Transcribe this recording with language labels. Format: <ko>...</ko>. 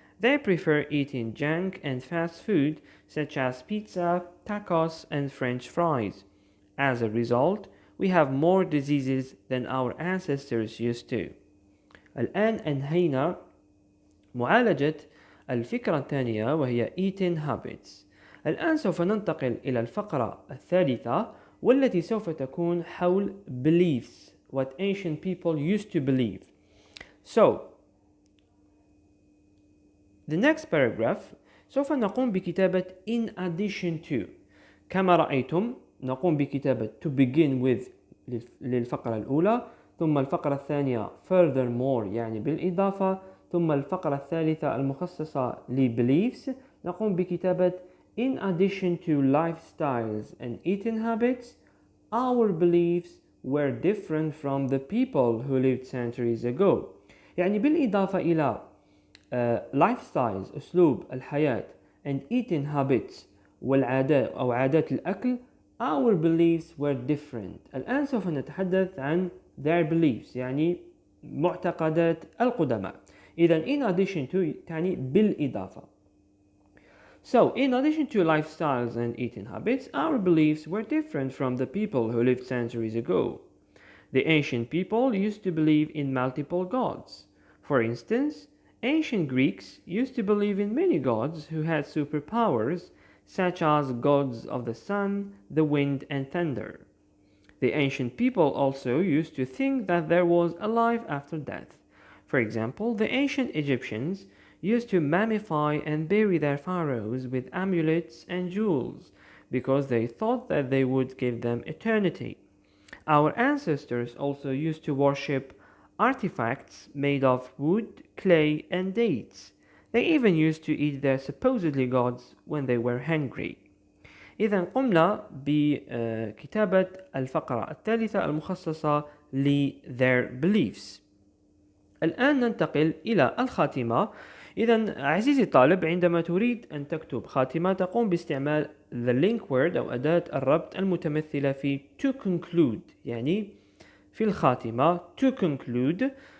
<en>They prefer eating junk and fast food such as pizza, tacos, and French fries. As a result, we have more diseases than our ancestors used to.</en> <ar>الآن أنهينا معالجة الفكرة الثانية وهي</ar> <en>eating habits.</en> <ar>الآن سوف ننتقل إلى الفقرة الثالثة والتي سوف تكون حول</ar> <en>beliefs, what ancient people used to believe. So, the next paragraph</en> <ar>سوف نقوم بكتابة</ar> <en>in addition to.</en> <ar>كما رأيتم نقوم بكتابة</ar> <en>to begin with</en> <ar>للفقرة الأولى، ثم الفقرة الثانية</ar> <en>furthermore</en> <ar>يعني بالإضافة، ثم الفقرة الثالثة المخصصة لbeliefs نقوم بكتابة</ar> <en>in addition to lifestyles and eating habits, our beliefs were different from the people who lived centuries ago.</en> <ar>يعني بالإضافة إلى lifestyles أسلوب الحياة</ar> <en>and eating habits</en> <ar>والعادات أو عادات الأكل,</ar> <en>our beliefs were different.</en> <ar>الآن سوف نتحدث عن</ar> <en>their beliefs</en> <ar>يعني معتقدات القدماء. إذن</ar> <en>in addition to</en> <ar>تعني بالإضافة.</ar> <en>So, in addition to lifestyles and eating habits, our beliefs were different from the people who lived centuries ago. The ancient people used to believe in multiple gods. For instance, ancient Greeks used to believe in many gods who had superpowers, such as gods of the sun, the wind, and thunder. The ancient people also used to think that there was a life after death. For example, the ancient Egyptians used to mummify and bury their pharaohs with amulets and jewels because they thought that they would give them eternity. Our ancestors also used to worship artifacts made of wood, clay, and dates. They even used to eat their supposedly gods when they were hungry.</en> <ar>إذا قمنا بكتابة الفقرة الثالثة المخصصة ل</ar> <en>their beliefs.</en> <ar>الآن ننتقل إلى الخاتمة. إذا عزيزي الطالب عندما تريد أن تكتب خاتمة تقوم باستعمال</ar> <en>the link word</en> <ar>أو أداة الربط المتمثلة في</ar> <en>to conclude</en> <ar>يعني في الخاتمة to conclude.</ar>